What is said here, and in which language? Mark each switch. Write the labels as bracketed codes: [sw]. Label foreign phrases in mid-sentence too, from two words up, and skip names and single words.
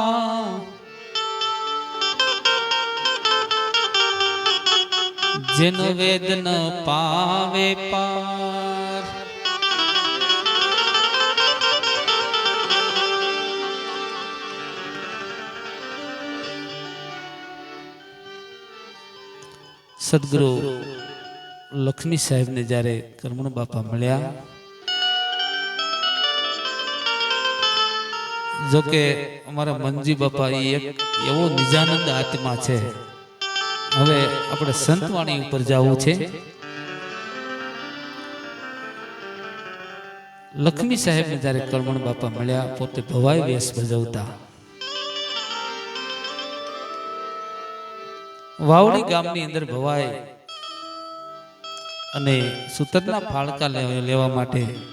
[hi] जिन वेद न पावे पार [gu] સદગુરુ લક્ષ્મી સાહેબ ને જ્યારે કરમણ બાપા મળ્યા જો કે અમારા મંજી બાપા એક એવો નિજાનંદ આત્મા છે હવે આપણે સંતવાણી ઉપર જાવું છે લક્ષ્મી સાહેબ ને જ્યારે કરમણ બાપા મળ્યા પોતે ભવાઈ વેશ ભજવતા વાવડી ગામની અંદર ભવાઈ અને સૂતરના ફાળકા લેવા માટે